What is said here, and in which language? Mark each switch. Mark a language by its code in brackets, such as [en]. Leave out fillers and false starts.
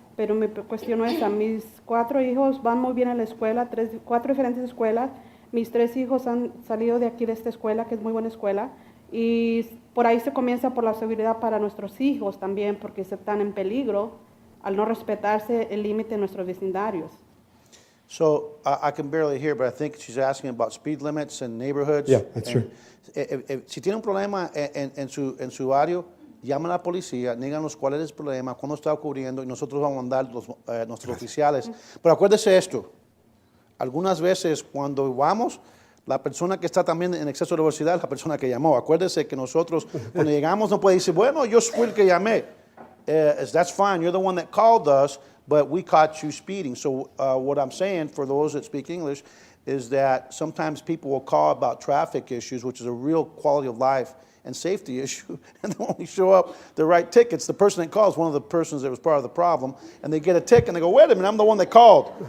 [es] Pero mi cuestión es esa, mis 4 hijos van muy bien en la escuela, 4 diferentes escuelas. Mis 3 hijos han salido de aquí de esta escuela, que es muy buena escuela. Y por ahí se comienza por la seguridad para nuestros hijos también, porque se están en peligro al no respetarse el límite en nuestros vecindarios. [en] So I can barely hear, but I think she's asking about speed limits in neighborhoods. Yeah, that's true. [es] Si tiene un problema en su barrio, llama a la policía, díganos cuál es el problema, cuándo está ocurriendo y nosotros vamos a mandar nuestros oficiales. Pero acuérdese esto, algunas veces cuando vamos, la persona que está también en exceso de velocidad es la persona que llamó. Acuérdese que nosotros cuando llegamos no puede decir, bueno, yo fui el que llamé. [en] That's fine, you're the one that called us, but we caught you speeding. So what I'm saying for those that speak English is that sometimes people will call about traffic issues, which is a real quality of life and safety issue, and they only show up the right tickets. The person that calls one of the persons that was part of the problem, and they get a ticket, and they go, wait a minute, I'm the one that called.